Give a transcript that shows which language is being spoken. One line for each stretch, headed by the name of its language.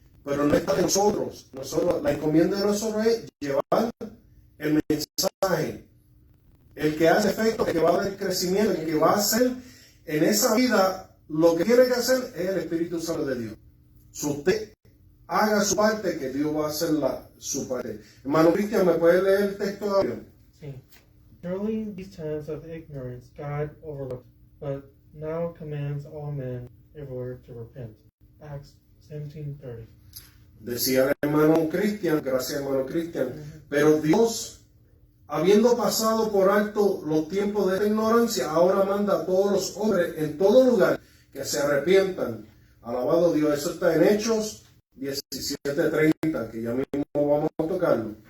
Spanish: Pero no está de nosotros. La encomienda de nosotros es llevar el mensaje. El que hace efecto, el que va a dar crecimiento, el que va a hacer en esa vida lo que tiene que hacer es el Espíritu Santo de Dios. Si usted haga su parte, que Dios va a hacer su parte. Hermano Cristian, ¿me puede leer el texto de Dios? Sí.
English: Surely in these times of ignorance God overlooked, but now commands all men everywhere to repent. Acts 17:30.
Spanish: Decía el hermano Cristian, gracias hermano Cristian, pero Dios, habiendo pasado por alto los tiempos de ignorancia, ahora manda a todos los hombres en todo lugar que se arrepientan. Alabado Dios, eso está en Hechos 17:30, que ya mismo vamos a tocarlo.